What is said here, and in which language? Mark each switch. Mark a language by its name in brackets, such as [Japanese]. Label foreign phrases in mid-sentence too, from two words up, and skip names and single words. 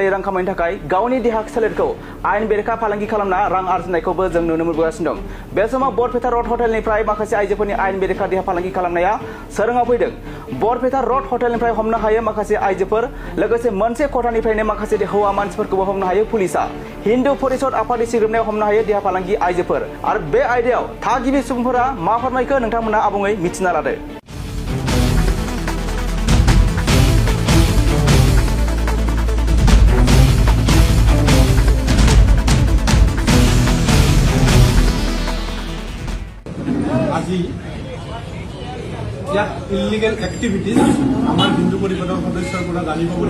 [Bodo] रां खामायनो थाखाय गावनि देहा सोलेरखौ आयेन बेरेखा फालांगि खालामना रां आरजिनायखौबो जों नुनो मोनबोगासिनो दं बे समाव बरपेटा रड हटेलनिफ्राय माखासे आइजोफोरनि आयेन बेरेखा देहा फालांगि खालामनाया सोराङाव फैदों बरपेटा रड हटेलनिफ्राय हमनो हायो माखासे आइजोफोर लोगोसे मोनसे खथानिफ्रायनो माखासे हौवा मानसिफोरखौबो हमनो हायो पुलिसा हिन्दु परिषद आफादनि सिग्रोमनायाव हमनो हायो देहा फालांगि आइजोफोर आरो बे आयदायाव थागिबि सुबुंफोरा मा फोरमायखो नोंथांमोना आबुङै मिथिना लादो [Assamese] আজি ইয়াত [English] illegal activities [Assamese] আমাৰ হিন্দু পৰিষদৰ সদস্যৰ পৰা জানিব বুলি